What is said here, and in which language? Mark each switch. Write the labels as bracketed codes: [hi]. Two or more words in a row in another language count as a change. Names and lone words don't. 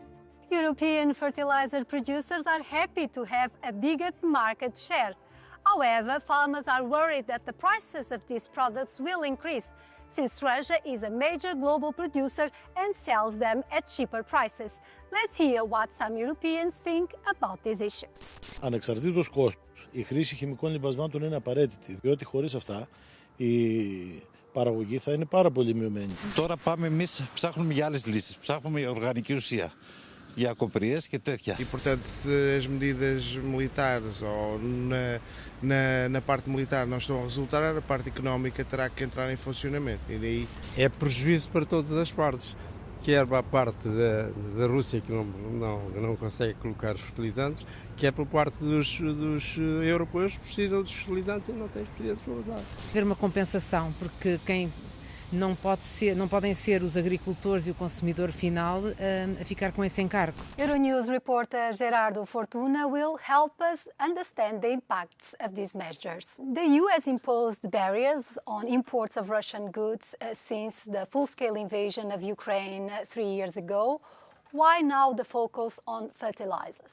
[en] European fertilizer producers are happy to have a bigger market share. However, farmers are worried that the prices of these products will increase, since Russia is a major global producer and sells them at cheaper prices. Let's hear what some Europeans think about this issue. [el] Ανεξαρτήτως κόστους, η χρήση χημικών λιπασμάτων είναι απαραίτητη, διότι χωρίς αυτά η παραγωγή θα είναι πάρα πολύ μειωμένη. Τώρα πάμε εμείς, ψάχνουμε για άλλες λύσεις, ψάχνουμε για οργανική ουσία, για κοπριές και τέτοια. [pt] E, portanto, se as medidas militares ou na parte militar não estão a resultar, a parte económica terá que entrar em funcionamento. E daí... É prejuízo para todas as partes, quer para a parte da Rússia, que não consegue colocar os fertilizantes, quer para a parte dos europeus que precisam dos fertilizantes e não têm os fertilizantes para usar. Haver uma compensação, porque quem não podem ser os agricultores e o consumidor final a ficar com esse encargo. [en] Euronews reporter Gerardo Fortuna will help us understand the impacts of these measures. The EU has imposed barriers on imports of Russian goods since the full-scale invasion of Ukraine 3 years ago. Why now the focus on fertilizers?